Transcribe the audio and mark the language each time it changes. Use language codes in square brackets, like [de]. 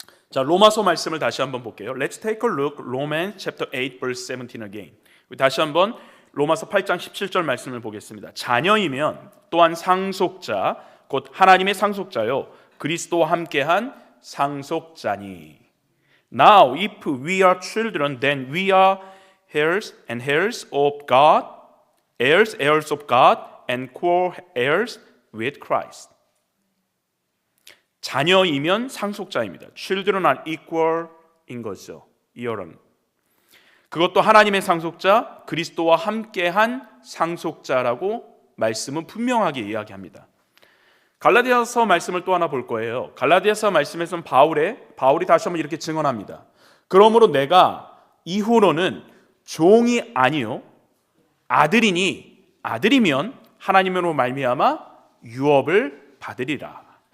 [ko] 자, 로마서 말씀을 다시 한번 볼게요. [en] Let's take a look. Romans chapter 8 verse 17 again. [ko] 다시 한번 로마서 8장 17절 말씀을 보겠습니다. 자녀이면 또한 상속자, 곧 하나님의 상속자요 그리스도와 함께한 상속자니. [en] Now if we are children, then we are heirs and heirs of God, heirs of God, and co-heirs with Christ. [ko] 자녀이면 상속자입니다. [en] Children are equal [ko] 인 거죠. 이어는 그것도 하나님의 상속자, 그리스도와 함께한 상속자라고 말씀은 분명하게 이야기합니다. 갈라디아서 말씀을 또 하나 볼 거예요. 갈라디아서 말씀에서는 바울이 다시 한번 이렇게 증언합니다. 그러므로 내가 이후로는 종이 아니요 아들이면 하나님으로 말미암아 유업을 받으리라.